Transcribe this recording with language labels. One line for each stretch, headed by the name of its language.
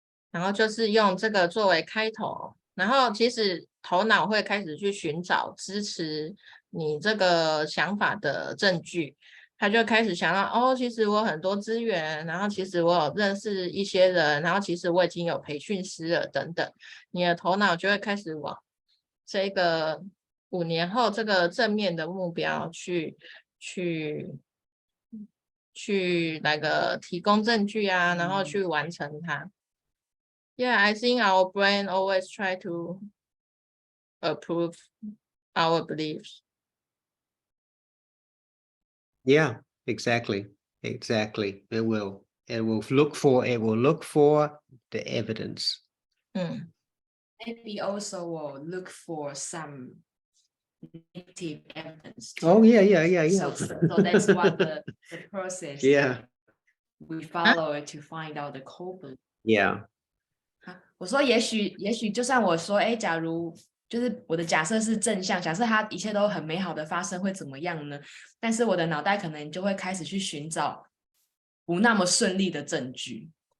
Chinese: 然后就是用这个作为开头，然后其实头脑会开始去寻找支持你这个想法的证据，他就开始想到，其实我有很多资源，然后其实我有认识一些人，然后其实我已经有培训师了等等，你的头脑就会开始往这个5年后这个正面的目标去那个提供证据啊，然后去完成它。
English: Yeah, I think our brain always try to approve our beliefs. Yeah, exactly. It will look for the evidence. Maybe also will look for some negative evidence. Oh yeah. So that's what the process we follow to find out the core belief. Yeah.
Chinese: 我说也许就算我说假如就是我的假设是正向，假设它一切都很美好的发生会怎么样呢？但是我的脑袋可能就会开始去寻找不那么顺利的证据。